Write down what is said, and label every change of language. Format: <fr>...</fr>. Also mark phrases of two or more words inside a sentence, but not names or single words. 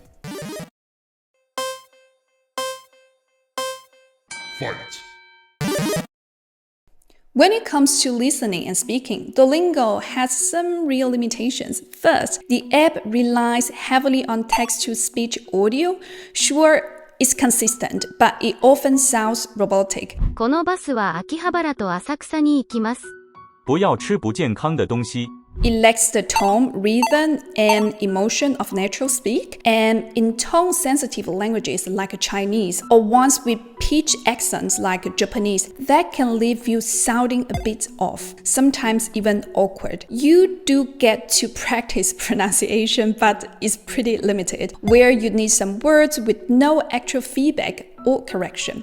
<en>Fight. When it comes to listening and speaking, Duolingo has some real limitations. First, the app relies heavily on text-to-speech audio. Sure, it's consistent, but it often sounds robotic.</en> <ja>このバスは秋葉原と浅草に行きます。</ja> <zh>不要吃不健康的东西。</zh> <en>It lacks the tone, rhythm, and emotion of natural speak, and in tone-sensitive languages like Chinese, or ones with pitch accents like Japanese, that can leave you sounding a bit off, sometimes even awkward. You do get to practice pronunciation, but it's pretty limited, where you need some words with no actual feedback or correction.</en>